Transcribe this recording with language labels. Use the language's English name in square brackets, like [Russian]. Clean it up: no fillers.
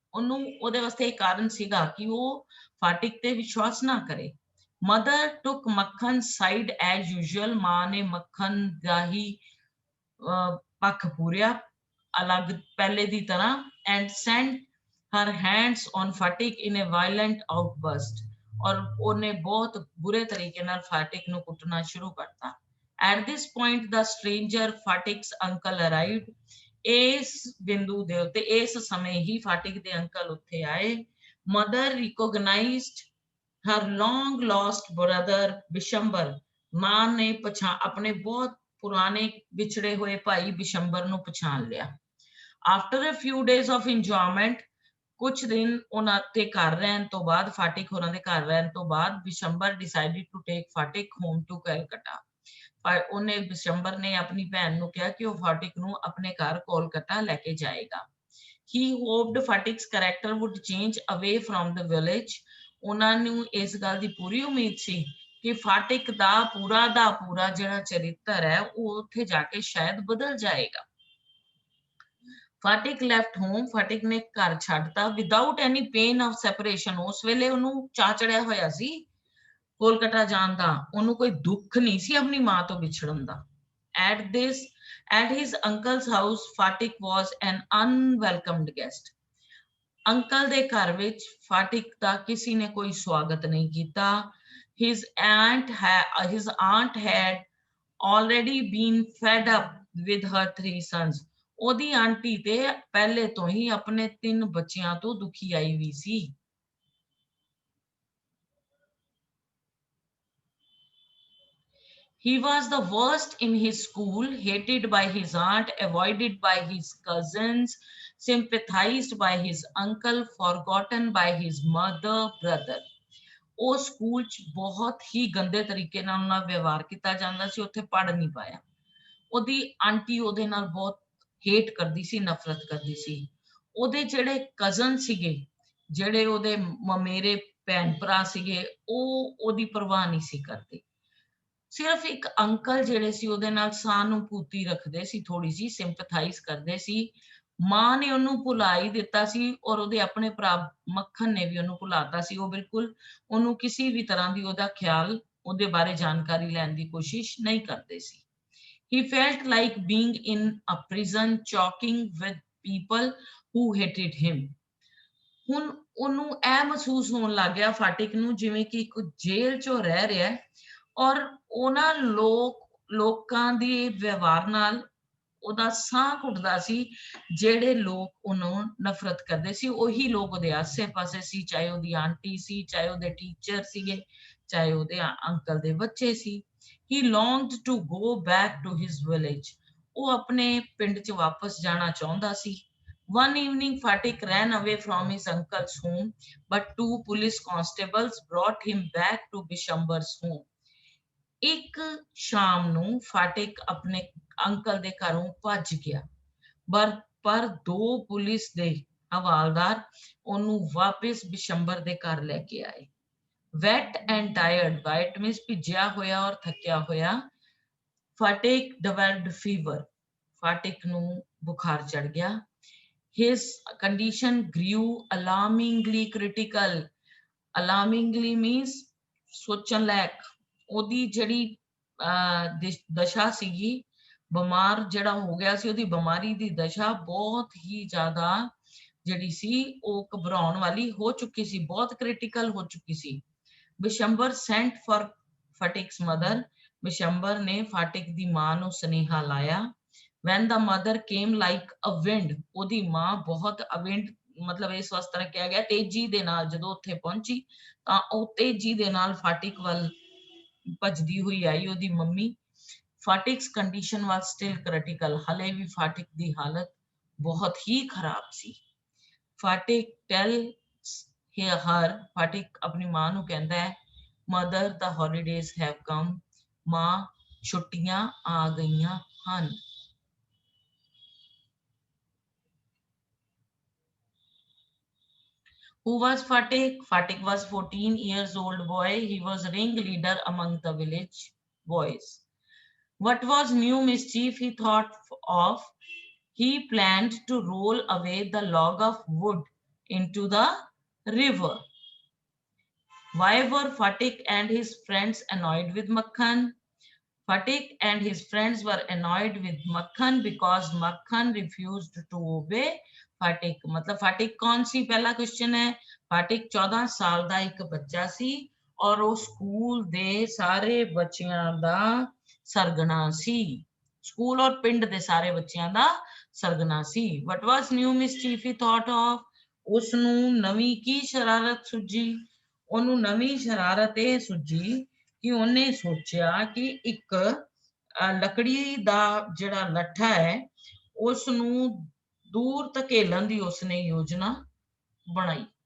[Punjabi] ਉਹਨੂੰ ਉਹਦੇ ਵਾਸਤੇ ਇਹ ਕਾਰਨ ਸੀਗਾ ਕਿ ਉਹ ਫਾਟਿਕ ਤੇ ਵਿਸ਼ਵਾਸ ਨਾ ਕਰੇ। [English] Mother took Makhan's side as usual. [Punjabi] ਮਾਂ ਨੇ ਮੱਖਣ ਦਾ ਹੀ ਪੱਖ ਪੂਰਿਆ ਅਲੱਗ ਪਹਿਲੇ ਦੀ ਤਰ੍ਹਾਂ, [English] and sent her hands on Fatik in a violent outburst. [Punjabi] ਔਰ ਉਹਨੇ ਬਹੁਤ ਬੁਰੇ ਤਰੀਕੇ ਨਾਲ ਫਾਟਿਕ ਨੂੰ ਕੁੱਟਣਾ ਸ਼ੁਰੂ ਕਰਤਾ। [English] At this point, the stranger Fatik's uncle arrived. [Punjabi] ਇਸ ਬਿੰਦੂ ਦੇ ਉੱਤੇ ਇਸ ਸਮੇਂ ਹੀ ਫਾਟਿਕ ਦੇ ਅੰਕਲ ਉੱਥੇ ਆਏ। [English] Mother recognized her long lost brother Bishambar. [Punjabi] ਮਾਂ ਨੇ ਆਪਣੇ ਬਹੁਤ ਪੁਰਾਣੇ ਵਿਛੜੇ ਹੋਏ ਭਾਈ ਬਿਸ਼ੰਬਰ ਨੂੰ ਪਛਾਣ ਲਿਆ। [English] After a few days of enjoyment, [Punjabi] ਕੁਛ ਦਿਨ ਉਹਨਾਂ ਤੇ ਘਰ ਰਹਿਣ ਤੋਂ ਬਾਅਦ, ਫਾਟਿਕ ਹੋਰਾਂ ਦੇ ਘਰ ਰਹਿਣ ਤੋਂ ਬਾਅਦ, Bishambar [English] decided to take Fatik home to Calcutta. [Punjabi] ਪਰ ਉਹਨੇ ਬਿਸ਼ੰਬਰ ਨੇ ਆਪਣੀ ਭੈਣ ਨੂੰ ਕਿਹਾ ਕਿ ਉਹ ਫਾਟਿਕ ਨੂੰ ਆਪਣੇ ਘਰ ਕੋਲਕਾਤਾ ਲੈ ਕੇ ਜਾਏਗਾ। [English] He hoped Fatik's character would change away from the village. [Punjabi] ਉਹਨਾਂ ਨੂੰ ਇਸ ਗੱਲ ਦੀ ਪੂਰੀ ਉਮੀਦ ਸੀ ਕਿ ਫਾਟਿਕ ਦਾ ਪੂਰਾ ਜਿਹੜਾ ਚਰਿੱਤਰ ਹੈ ਉਹ ਉੱਥੇ ਜਾ ਕੇ ਸ਼ਾਇਦ ਬਦਲ ਜਾਏਗਾ। [English] Fatik left home. [Punjabi] ਫਾਟਿਕ ਨੇ ਘਰ ਛੱਡਤਾ [English] without any pain of separation. [Punjabi] ਉਸ ਵੇਲੇ ਉਹਨੂੰ ਚਾਅ ਚੜਿਆ ਹੋਇਆ ਸੀ ਕੋਲਕਾਤਾ ਜਾਣ ਦਾ, ਉਹਨੂੰ ਕੋਈ ਦੁੱਖ ਨਹੀਂ ਸੀ ਆਪਣੀ ਮਾਂ ਤੋਂ ਵਿਛੜਨ ਦਾ। [English] At his uncle's house, Fatik was an unwelcomed guest. [Punjabi] Uncle ਦੇ ਘਰ ਵਿੱਚ ਫਾਟਿਕ ਦਾ ਕਿਸੇ ਨੇ ਕੋਈ ਸਵਾਗਤ ਨਹੀਂ ਕੀਤਾ। [English] His aunt had already been fed up with her 3 sons. [Punjabi] ਉਹਦੀ ਆਂਟੀ ਤੇ ਪਹਿਲੇ ਤੋਂ ਹੀ ਆਪਣੇ 3 ਬੱਚਿਆਂ ਤੋਂ ਦੁਖੀ ਆਈ ਵੀ ਸੀ। [English] He was the worst in his school, hated by his aunt, avoided by his cousins, sympathized by his uncle, forgotten by his mother, brother. [Punjabi] ਉਹ school 'ਚ ਬਹੁਤ ਹੀ ਗੰਦੇ ਤਰੀਕੇ ਨਾਲ ਉਹਨਾਂ ਵਿਵਹਾਰ ਕੀਤਾ ਜਾਂਦਾ ਸੀ, ਉੱਥੇ ਪੜ੍ਹ ਨਹੀਂ ਪਾਇਆ। ਉਹਦੀ ਆਂਟੀ ਉਹਦੇ ਨਾਲ ਬਹੁਤ ਹੇਟ ਕਰਦੀ ਸੀ, ਨਫ਼ਰਤ ਕਰਦੀ ਸੀ। ਉਹਦੇ ਜਿਹੜੇ ਕਜ਼ਨ ਸੀਗੇ, ਜਿਹੜੇ ਉਹਦੇ ਮਮੇਰੇ ਭੈਣ ਭਰਾ ਸੀਗੇ, ਉਹ ਉਹਦੀ ਪਰਵਾਹ ਨਹੀਂ ਸੀ ਕਰਦੇ। ਸਿਰਫ ਇੱਕ ਅੰਕਲ ਜਿਹੜੇ ਸੀ ਉਹਦੇ ਨਾਲ ਸਹਾਨੁਭੂਤੀ ਰੱਖਦੇ ਸੀ, ਥੋੜੀ ਜਿਹੀ ਸਿੰਪਥਾਈਜ਼ ਕਰਦੇ ਸੀ, ਮਾਂ ਨੇ ਉਹਨੂੰ ਭੁਲਾ ਹੀ ਦਿੱਤਾ ਸੀ ਔਰ ਉਹਦੇ ਆਪਣੇ ਭਰਾ ਮੱਖਣ ਨੇ ਵੀ ਉਹਨੂੰ ਭੁਲਾਤਾ ਸੀ। ਉਹ ਬਿਲਕੁਲ ਉਹਨੂੰ ਕਿਸੇ ਵੀ ਤਰ੍ਹਾਂ ਦੀ ਉਹਦਾ ਖਿਆਲ, ਉਹਦੇ ਬਾਰੇ ਜਾਣਕਾਰੀ ਲੈਣ ਦੀ ਕੋਸ਼ਿਸ਼ ਨਹੀਂ ਕਰਦੇ ਸੀ। [English] He felt like being in a prison, choking with people who hated him. [Punjabi] ਹੁਣ ਉਹਨੂੰ ਇਹ ਮਹਿਸੂਸ ਹੋਣ ਲੱਗ ਗਿਆ ਫਾਟਿਕ ਨੂੰ ਜਿਵੇਂ ਕਿ ਇੱਕ ਜੇਲ੍ਹ 'ਚ ਉਹ ਰਹਿ ਰਿਹਾ ਹੈ ਔਰ ਉਹਨਾਂ ਲੋਕਾਂ ਦੇ ਵਿਵਹਾਰ ਨਾਲ ਉਹਦਾ ਸਾਹ ਘੁੱਟਦਾ ਸੀ। ਜਿਹੜੇ ਲੋਕ ਉਹਨੂੰ ਨਫ਼ਰਤ ਕਰਦੇ ਸੀ ਉਹੀ ਲੋਕ ਉਹਦੇ ਆਸੇ-ਪਾਸੇ ਸੀ, ਚਾਹੇ ਉਹਦੀ ਆਂਟੀ ਸੀ, ਚਾਹੇ ਉਹਦੇ ਟੀਚਰ ਸੀਗੇ, ਚਾਹੇ ਉਹਦੇ ਅੰਕਲ ਦੇ ਬੱਚੇ ਸੀ। [English] He longed to go back to his village. [Punjabi] ਉਹ ਆਪਣੇ ਪਿੰਡ 'ਚ ਵਾਪਸ ਜਾਣਾ ਚਾਹੁੰਦਾ ਸੀ। [English] One evening, Fatik ran away from his uncle's home, but two police constables brought him back to Bishambar's home. [Punjabi] ਇੱਕ ਸ਼ਾਮ ਨੂੰ ਫਾਟਿਕ ਆਪਣੇ ਅੰਕਲ ਦੇ ਘਰੋਂ ਭੱਜ ਗਿਆ, ਪਰ ਦੋ ਪੁਲਿਸ ਦੇ ਹਵਾਲਦਾਰ ਉਹਨੂੰ ਵਾਪਸ ਬਿਸ਼ੰਬਰ ਦੇ ਘਰ ਲੈ ਕੇ ਆਏ। [English] wet and tired, wet means [Punjabi] ਭਿੱਜਿਆ ਹੋਇਆ ਔਰ ਥੱਕਿਆ ਹੋਇਆ। Phatik [English] developed fever. [Punjabi] ਫਾਟਿਕ ਨੂੰ ਬੁਖਾਰ ਚੜ ਗਿਆ। [English] His condition grew alarmingly critical. Alarmingly means [Punjabi] ਸੋਚਣ ਲਾਇਕ। ਉਹਦੀ ਜਿਹੜੀ ਦਸ਼ਾ ਸੀਗੀ, ਬਿਮਾਰ ਜਿਹੜਾ ਹੋ ਗਿਆ ਸੀ, ਉਹਦੀ ਬਿਮਾਰੀ ਦੀ ਦਸ਼ਾ ਬਹੁਤ ਹੀ ਜ਼ਿਆਦਾ ਜਿਹੜੀ ਸੀ ਉਹ ਘਬਰਾਉਣ ਵਾਲੀ ਹੋ ਚੁੱਕੀ ਸੀ, ਬਹੁਤ ਕ੍ਰਿਟੀਕਲ ਹੋ ਚੁੱਕੀ ਸੀ। [English] Bishambar sent for Fatik's mother. [Punjabi] Bishambar ਨੇ ਫਾਟਿਕ ਦੀ ਮਾਂ ਨੂੰ ਸੁਨੇਹਾ ਲਾਇਆ। [English] When the mother came like a wind, [Punjabi] ਉਹਦੀ ਮਾਂ ਬਹੁਤ wind ਮਤਲਬ ਇਸ ਵਾਸਤੇ ਕਿਹਾ ਗਿਆ ਤੇਜ਼ੀ ਦੇ ਨਾਲ ਜਦੋਂ ਉੱਥੇ ਪਹੁੰਚੀ ਤਾਂ ਉਹ ਤੇਜ਼ੀ ਦੇ ਨਾਲ ਫਾਟਿਕ ਵੱਲ ਭੱਜਦੀ ਹੋਈ ਆਈ ਉਹਦੀ mummy. [English] Fatik's condition was still critical. [Punjabi] ਹਲੇ ਵੀ ਫਾਟਿਕ ਦੀ ਹਾਲਤ ਬਹੁਤ ਹੀ ਖਰਾਬ ਸੀ। [English] Fatik tells her, [Punjabi] ਫਾਟਿਕ ਆਪਣੀ ਮਾਂ ਨੂੰ ਕਹਿੰਦਾ ਹੈ, [English] mother, the holidays have come. [Punjabi] ਮਾਂ, ਛੁੱਟੀਆਂ ਆ ਗਈਆਂ ਹਨ। [English] Who was Fatik? Fatik was 14 years old boy. He was ringleader among the village boys. What was new mischief he thought of? He planned to roll away the log of wood into the river. Why were Fatik and his friends annoyed with Makhan? Fatik and his friends were annoyed with Makhan because Makhan refused to obey Fatik. [Hindi] मतलब Fatik कौन सी, पहला question है। [Punjabi] Fatik 14 ਸਾਲ ਦਾ ਇੱਕ ਬੱਚਾ ਸੀ ਔਰ ਉਹ school ਦੇ ਸਾਰੇ ਬੱਚਿਆਂ ਦਾ ਸਰਗਨਾ ਸੀ। ਸਕੂਲ ਔਰ ਪਿੰਡ ਦੇ ਸਾਰੇ ਬੱਚਿਆਂ ਦਾ ਸਰਗਨਾ ਸੀ। [English] What was new mischief he thought of? [Punjabi] ਉਸ ਨੂੰ ਨਵੀਂ ਕੀ ਸ਼ਰਾਰਤ ਸੁੱਝੀ? ਉਹਨੂੰ ਨਵੀਂ ਸ਼ਰਾਰਤ ਇਹ ਸੁੱਝੀ ਕਿ ਉਹਨੇ ਸੋਚਿਆ ਕਿ ਇੱਕ ਲੱਕੜੀ ਦਾ ਜਿਹੜਾ ਲੱਠਾ ਹੈ ਉਸ ਨੂੰ ਦੂਰ ਧਕੇਲਣ ਦੀ ਉਸਨੇ ਯੋਜਨਾ ਬਣਾਈ।